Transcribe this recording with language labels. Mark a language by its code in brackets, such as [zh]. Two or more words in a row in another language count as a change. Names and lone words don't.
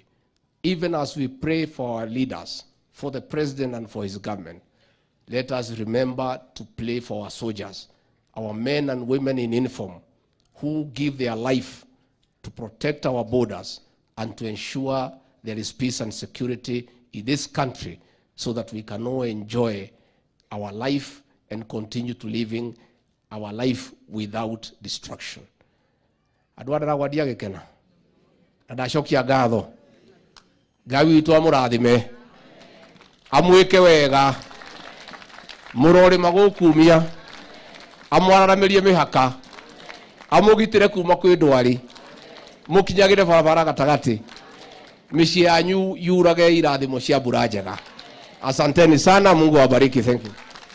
[en] Even as we pray for our leaders, for the president and for his government, let us remember to pray for our soldiers, our men and women in uniform, who give their life to protect our borders and to ensure there is peace and security in this country so that we can all enjoy our life and continue to living our life without destruction. [ki] Adwa Ndaragwa gikena. Ndacokia ngatho. Ngai witũ amũrathime. Amwĩke wega. Mũrore magũkumia. Amwararamirie mĩhaka. Amũgitĩre kuma kwĩ ndwari. Mũkinyagĩre barabara gatagati. Mĩciĩ yanyu yurage irathimo cia mbura njega. [sw] Asanteni sana, Mungu awabariki. [en] Thank you.